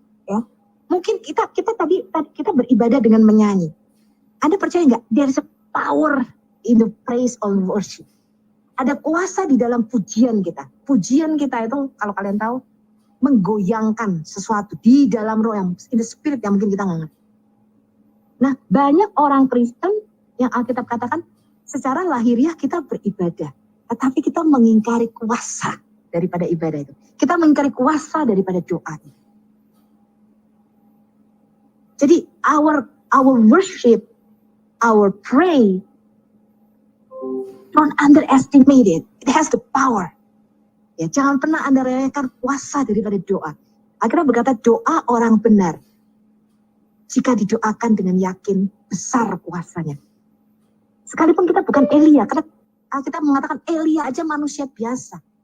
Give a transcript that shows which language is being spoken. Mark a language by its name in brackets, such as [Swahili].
[Indonesian] Ya, mungkin kita tadi kita beribadah dengan menyanyi. Anda percaya nggak? [English] There's a power in the praise or worship. [Indonesian] Ada kuasa di dalam pujian kita. Pujian kita itu kalau kalian tahu, menggoyangkan sesuatu di dalam roh yang [English] in the spirit [Indonesian] yang mungkin kita nggak ngerti. Nah, banyak orang Kristen yang Alkitab katakan secara lahiriah kita beribadah, tetapi kita mengingkari kuasa daripada ibadah itu. Kita mengingkari kuasa daripada doa itu. [English] Jadi our worship, our pray, don't underestimate it. It has the power. [Indonesian] Ya, jangan pernah Anda remehkan kuasa daripada doa. Akhirnya berkata doa orang benar. Jika didoakan dengan yakin, besar kuasanya. Sekalipun kita bukan Elia, karena kita mengatakan Elia aja manusia biasa.